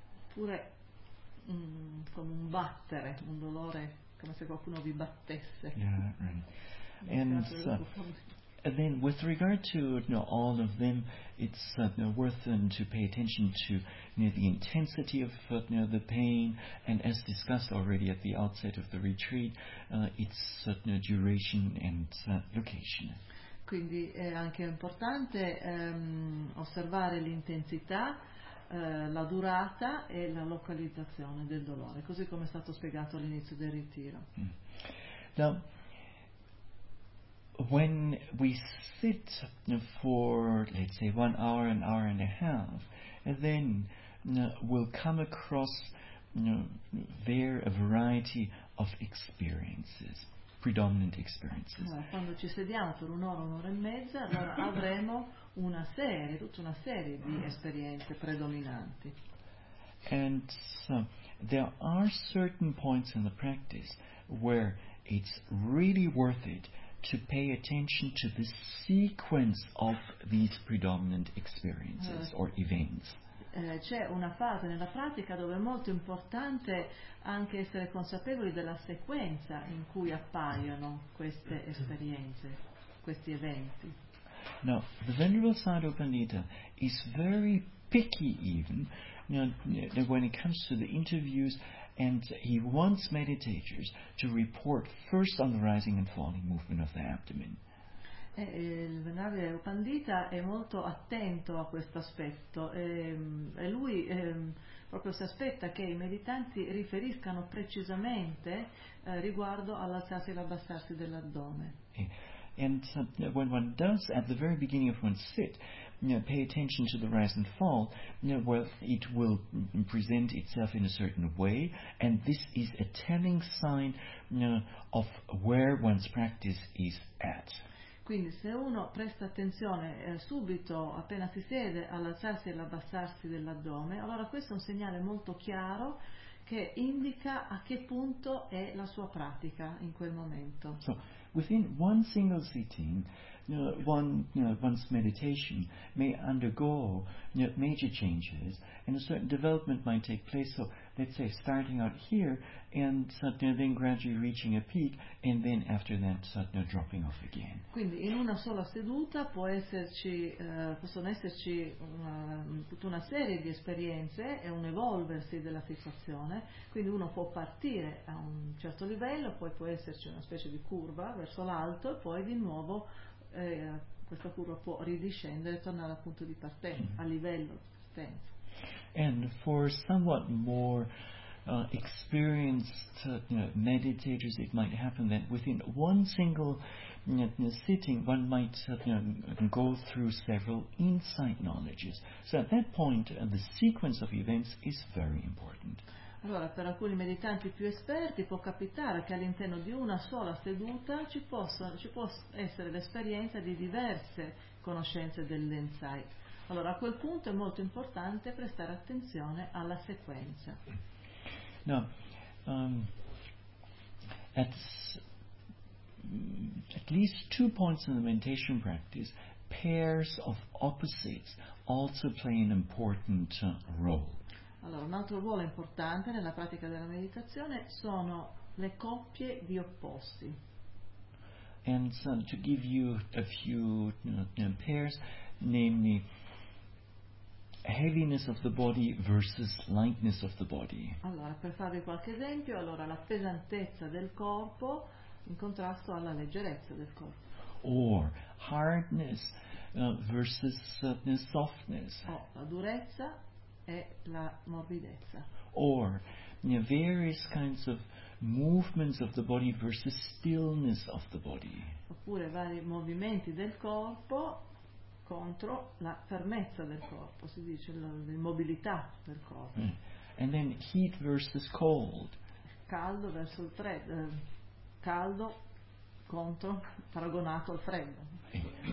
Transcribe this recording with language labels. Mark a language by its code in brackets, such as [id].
[it] oppure come un battere, un dolore come se qualcuno vi battesse, [en] yeah, right. And then with regard to all of them, it's worth to pay attention to the intensity of the pain, and as discussed already at the outset of the retreat, its duration and location. [it] Quindi è anche importante osservare l'intensità, la durata e la localizzazione del dolore, così come è stato spiegato all'inizio del ritiro. [en] Now, when we sit for, let's say, 1 hour, an hour and a half, and then we'll come across a variety of experiences, predominant experiences. [it] Allora, quando ci sediamo per un'ora, un'ora e mezza, allora avremo una serie, tutta una serie di esperienze predominanti. [en] And so, there are certain points in the practice where it's really worth it to pay attention to the sequence of these predominant experiences or events. [it] C'è una fase nella pratica dove è molto importante anche essere consapevoli della sequenza in cui appaiono queste esperienze, questi eventi. [en] Now, the Venerable Sāropanita is very picky even when it comes to the interviews, and he wants meditators to report first on the rising and falling movement of the abdomen. [it] Il Venerabile Upandita è molto attento a questo aspetto e lui proprio si aspetta che i meditanti riferiscano precisamente riguardo all'alzarsi e all'abbassarsi dell'addome. [en] And when one does, at the very beginning of one's sit, pay attention to the rise and fall, well, it will present itself in a certain way, and this is a telling sign of where one's practice is at. [it] Quindi se uno presta attenzione subito, appena si siede, all'alzarsi e all'abbassarsi dell'addome, allora questo è un segnale molto chiaro che indica a che punto è la sua pratica in quel momento. [en] So, within one single sitting, one's meditation may undergo major changes, and a certain development might take place. So, let's say, starting out here, and then gradually reaching a peak, and then after that, dropping off again. [it] Quindi, in una sola seduta può esserci possono esserci tutta una serie di esperienze e un evolversi della situazione. Quindi, uno può partire a un certo livello, poi può esserci una specie di curva verso l'alto, e poi di nuovo questa curva può ridiscendere e tornare al punto di partenza, a livello di partenza. [en] And for somewhat more experienced meditators, it might happen that within one single sitting, one might go through several insight knowledges. So at that point, the sequence of events is very important. [it] Allora, per alcuni meditanti più esperti può capitare che all'interno di una sola seduta ci possa essere l'esperienza di diverse conoscenze dell'insight. Allora, a quel punto è molto importante prestare attenzione alla sequenza. [en] Now, at least two points in the meditation practice, pairs of opposites also play an important role. [it] Allora, un altro ruolo importante nella pratica della meditazione sono le coppie di opposti. [en] And so to give you a few pairs, namely heaviness of the body versus lightness of the body. [it] Allora, per farvi qualche esempio, allora la pesantezza del corpo in contrasto alla leggerezza del corpo. [en] Or hardness versus softness. [it] O la durezza e la morbidezza. [en] Or various kinds of movements of the body versus stillness of the body. [it] Oppure vari movimenti del corpo contro la fermezza del corpo, si dice l'immobilità del corpo. [en] And then heat versus cold. [it] Caldo verso il freddo, caldo contro paragonato al freddo.